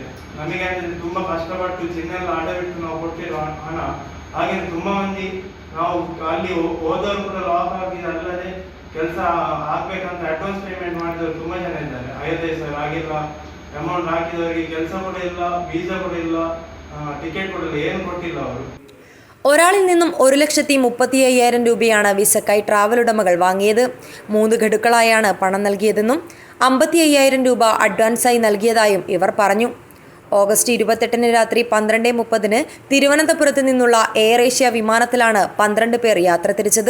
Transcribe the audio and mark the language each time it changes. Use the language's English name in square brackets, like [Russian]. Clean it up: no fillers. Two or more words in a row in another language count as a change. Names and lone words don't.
[Kannada] ನಮಗೆ ಅಂದರೆ ತುಂಬ ಕಷ್ಟಪಟ್ಟು ಚಿನ್ನೆಲ್ಲ ಅಡವಿಟ್ಟು ನಾವು ಕೊಟ್ಟಿರೋ ಹಣ. ಹಾಗೆ ತುಂಬ ಮಂದಿ ನಾವು ಅಲ್ಲಿ ಹೋದವರು ಕೂಡ ಲಾಕ್ ಆಗಿದೆ, ಅಲ್ಲದೆ ಕೆಲಸ ಆಗ್ಬೇಕಂತ [English] advance payment [Kannada] ಮಾಡಿದವರು ತುಂಬ ಜನ ಇದ್ದಾರೆ. 5,000 ಹಾಗೆಲ್ಲ ಅಮೌಂಟ್ ಹಾಕಿದವರಿಗೆ ಕೆಲಸ ಕೂಡ ಇಲ್ಲ, ವೀಸಾ ಕೂಡ ಇಲ್ಲ, ಟಿಕೆಟ್ ಕೂಡ ಇಲ್ಲ, ಏನು ಕೊಟ್ಟಿಲ್ಲ ಅವರು. [Malayalam] ഒരാളിൽ നിന്നും 1,35,000 രൂപയാണ് വിസക്കായി ട്രാവൽ ഉടമകൾ വാങ്ങിയത്. 3 ഗഡുക്കളായാണ് പണം നൽകിയതെന്നും 55,000 രൂപ അഡ്വാൻസായി നൽകിയതായും ഇവർ പറഞ്ഞു. ഓഗസ്റ്റ് 28 രാത്രി 12:30 തിരുവനന്തപുരത്ത് നിന്നുള്ള എയർ ഏഷ്യ വിമാനത്തിലാണ് 12 പേർ യാത്ര തിരിച്ചത്.